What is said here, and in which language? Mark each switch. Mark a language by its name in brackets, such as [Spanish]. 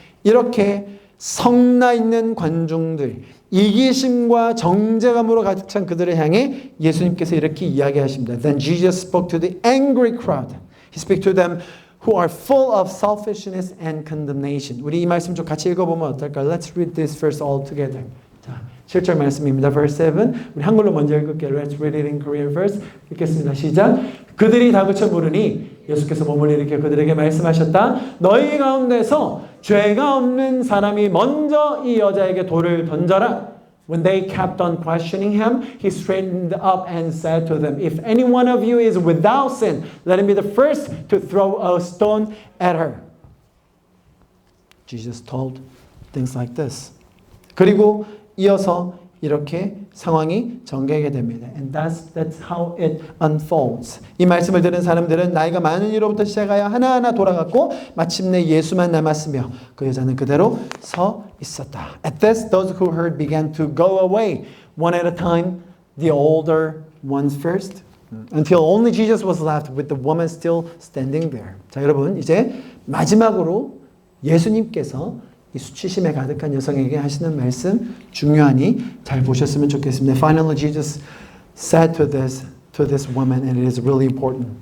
[Korean] 이렇게 성나 있는 관중들, 이기심과 정죄감으로 가득 찬 그들을 향해 예수님께서 이렇게 이야기하십니다. [English] Then Jesus spoke to the angry crowd. He spoke to them who are full of selfishness and condemnation. [Korean] 우리 이 말씀 좀 같이 읽어보면 어떨까요? [English] Let's read this verse all together. [Korean] 자, 7절 말씀입니다. [English] Verse 7. [Korean] 우리 한글로 먼저 읽을게요. [English] Let's read it in Korean first. [Korean] 읽겠습니다. 시작. 그들이 다그쳐 물으니 예수께서 몸을 일으켜 그들에게 말씀하셨다. 너희 가운데서 죄가 없는 사람이 먼저 이 여자에게 돌을 던져라. [English] When they kept on questioning him, he straightened up and said to them, If any one of you is without sin, let him be the first to throw a stone at her. Jesus told things like this. [Korean] 그리고 이어서 이렇게 상황이 전개하게 됩니다. [English] And that's how it unfolds. [Korean] 이 말씀을 들은 사람들은 나이가 많은 이로부터 시작하여 하나하나 돌아갔고 마침내 예수만 남았으며 그 여자는 그대로 서 있었다. [English] At this, those who heard began to go away, one at a time, the older ones first, until only Jesus was left with the woman still standing there. [Korean] 자, 여러분, 이제 마지막으로 예수님께서 이 수치심에 가득한 여성에게 하시는 말씀 중요하니 잘 보셨으면 좋겠습니다. [English] Finally, Jesus said to this woman, and it is really important.